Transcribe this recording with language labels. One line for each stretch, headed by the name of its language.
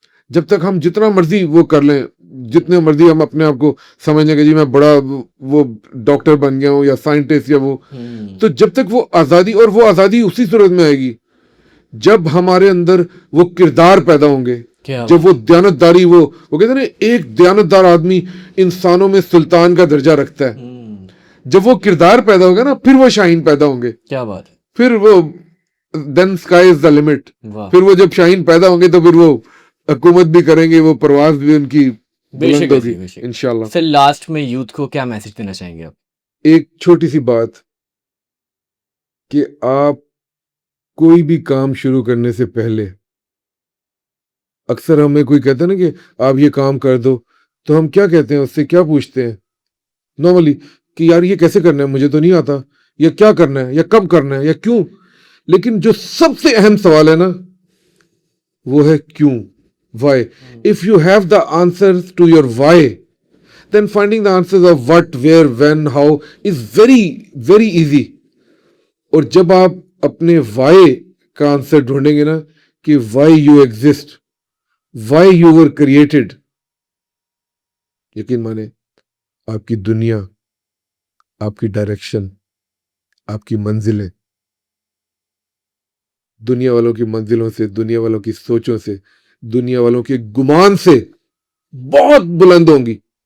Urdu: جب تک ہم جتنا مرضی وہ کر لیں, جتنے مرضی ہم اپنے آپ کو سمجھ لیں کہ جی میں بڑا وہ ڈاکٹر بن گیا ہوں یا سائنٹسٹ یا وہ, تو جب تک وہ آزادی, اور وہ آزادی اسی صورت میں آئے گی جب ہمارے اندر وہ کردار پیدا ہوں گے, جب وہ دیانتداری, وہ کہتے ہیں نا ایک دیانتدار آدمی انسانوں میں سلطان کا درجہ رکھتا ہے. جب وہ کردار پیدا ہوگا نا پھر وہ شاہین پیدا ہوں گے. کیا بات ہے. پھر وہ
English: Then sky is the limit.
Urdu: پھر وہ جب شاہین پیدا ہوں گے تو پھر وہ حکومت بھی کریں گے, وہ پرواز بھی ان کی بلند ہوگی انشاءاللہ. سر لاسٹ میں یوتھ کو کیا میسج دینا چاہیں گے آپ؟ ایک چھوٹی سی بات کہ آپ کوئی بھی کام شروع کرنے سے پہلے, اکثر ہمیں کوئی کہتا ہے نا کہ آپ یہ کام کر دو, تو ہم کیا کہتے ہیں, اس سے کیا پوچھتے ہیں نارملی کہ یار یہ کیسے کرنا ہے, مجھے تو نہیں آتا, یا کیا کرنا ہے, یا کب کرنا ہے, یا کیوں. لیکن جو سب سے اہم سوال ہے نا وہ ہے کیوں, why.
English: If you have the answers to your why, then finding the answers of what, where, when, how is very, very easy.
Urdu: اور جب آپ اپنے why کا آنسر ڈھونڈیں گے نا کہ
English: why you exist, why you were created,
Urdu: یقین مانے آپ کی دنیا, آپ کی ڈائریکشن, آپ کی منزلیں دنیا والوں کی منزلوں سے, دنیا والوں کی سوچوں سے, دنیا والوں کے گمان سے بہت بلند ہوں گی.